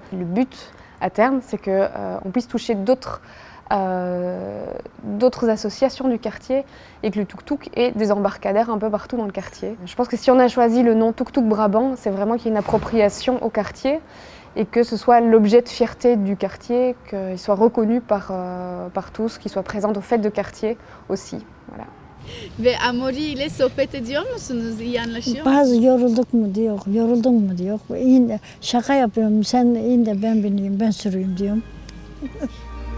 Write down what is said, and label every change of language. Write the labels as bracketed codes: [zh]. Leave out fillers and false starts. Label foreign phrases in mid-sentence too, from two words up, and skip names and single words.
[fr] Le but à terme, c'est qu'on puisse toucher d'autres associations du quartier et que le tuk-tuk ait des embarcadères un peu partout dans le quartier. Je pense que si on a choisi le nom Tuk Tuk Brabant, c'est vraiment qu'il y ait une appropriation au quartier et que ce soit l'objet de fierté du quartier, qu'il soit reconnu par tous, qu'il soit présent aux fêtes de quartier aussi. Voilà. [tr] Ve Amori ile sohbet ediyor musunuz? İyi anlaşıyor musunuz? Bazı yorulduk mu diyor, yoruldun mu diyor. Şaka yapıyorum, sen in de ben bineyim, ben süreyim diyorum.